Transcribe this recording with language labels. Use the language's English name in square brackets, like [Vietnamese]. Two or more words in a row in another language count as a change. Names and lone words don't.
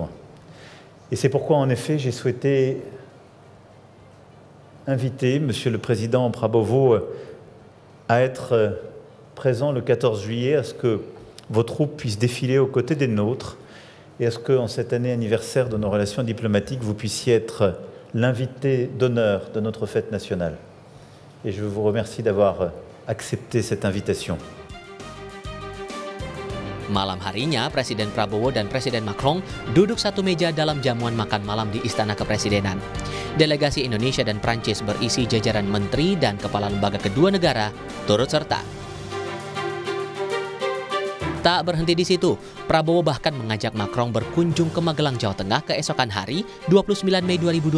[French] Et c'est pourquoi, en effet, j'ai souhaité inviter Monsieur le Président Prabowo à être présent le 14 juillet, à ce que vos troupes puissent défiler aux côtés des nôtres et à ce qu'en cette année anniversaire de nos relations diplomatiques, vous puissiez être l'invité d'honneur de notre fête nationale. Et je vous remercie d'avoir accepté cette invitation. [Indonesian] Malam harinya, Presiden Prabowo dan Presiden Macron duduk satu meja dalam jamuan makan malam di Istana Kepresidenan. Delegasi Indonesia dan Prancis berisi jajaran menteri dan kepala lembaga kedua negara turut serta. Tak berhenti di situ, Prabowo bahkan mengajak Macron berkunjung ke Magelang, Jawa Tengah keesokan hari 29 Mei 2025.